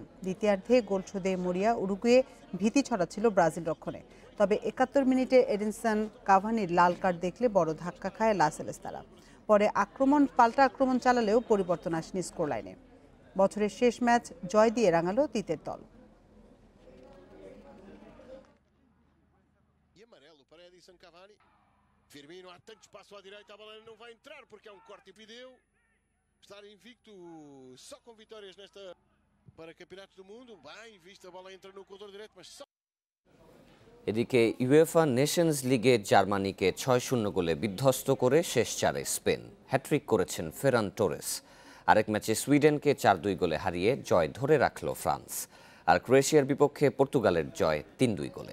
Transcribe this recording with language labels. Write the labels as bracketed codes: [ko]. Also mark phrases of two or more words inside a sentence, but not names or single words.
[bn] দ্বিতীয়ার্ধে গোল শোধে মরিয়া উরুগুয়ে ভীতি ছড়াচ্ছিল ব্রাজিল রক্ষণে। তবে 71 মিনিটে এডিনসন কাভানির লাল কার্ড দেখলে বড় ধাক্কা খায় লা সেলেস্তারা। পরে পাল্টা আক্রমণ চালালেও পরিবর্তন আসেনি স্কোর লাইনে। বছরের শেষ ম্যাচ জয় দিয়ে রাঙালো তিতের দল। [pt] Firmino há tanto espaço à direita, a bola não vai entrar porque é corte e pediu. Estar invicto só com vitórias nesta para campeonatos do mundo. Bem visto, a bola entra no corredor direito, mas só. [bn] এদিকে ইউএফা নেশনস লিগে জার্মানিকে 6-0 গোলে বিধ্বস্ত করে শেষ চারে স্পেন। হ্যাট্রিক করেছেন ফেরান টোরেস। আরেক ম্যাচে সুইডেনকে 4-2 গোলে হারিয়ে জয় ধরে রাখল ফ্রান্স। আর ক্রোয়েশিয়ার বিপক্ষে পর্তুগালের জয় 3-2 গোলে।